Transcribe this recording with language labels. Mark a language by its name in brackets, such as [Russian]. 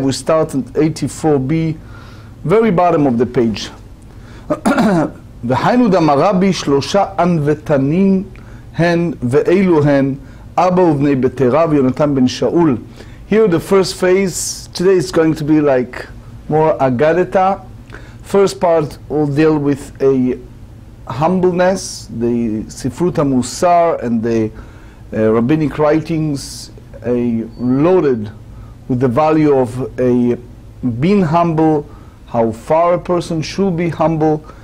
[English] We start at 84b, very bottom of the page. [Aramaic] והיינו דמרבי שלושה ענוותנים הן ואלו הן אבא ובני בתרא ויונתן בן שאול. [English] Here the first phase, today is going to be like more agadeta. First part will deal with a humbleness, the Sifrut HaMusar and the rabbinic writings, loaded with the value of being humble, how far a person should be humble.